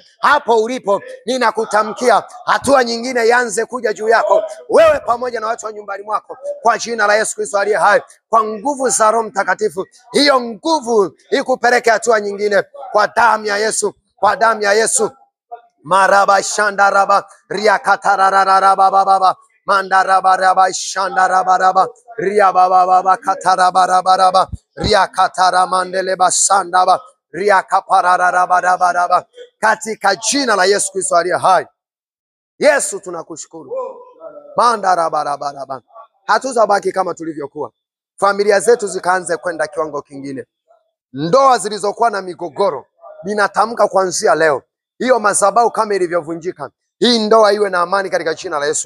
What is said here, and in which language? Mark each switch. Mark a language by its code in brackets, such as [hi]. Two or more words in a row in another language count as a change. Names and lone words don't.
[sw] Hapo ulipo ninakutamkia hatua nyingine ianze kuja juu yako, wewe pamoja na watu wa nyumbani mwako, kwa jina la Yesu Kristo aliye hai. Kwa nguvu za Roho Mtakatifu, hiyo nguvu ikupeleke hatua nyingine, kwa damu ya Yesu, kwa damu ya Yesu. Maraba shandaraba riakatarararaba baba mandaraba shandaraba ria baba katarabaraba riakatara mandeleba sandaba riakaparararaba, katika jina la Yesu Kristo aliye hai. Yesu tunakushukuru. Mandarabaraba. Hatutabaki kama tulivyokuwa. Familia zetu zikaanze kwenda kiwango kingine. Ndoa zilizokuwa na migogoro, ninatamka kuanzia leo, hiyo madhabahu kama ilivyovunjika, hii ndoa iwe na amani katika jina la Yesu.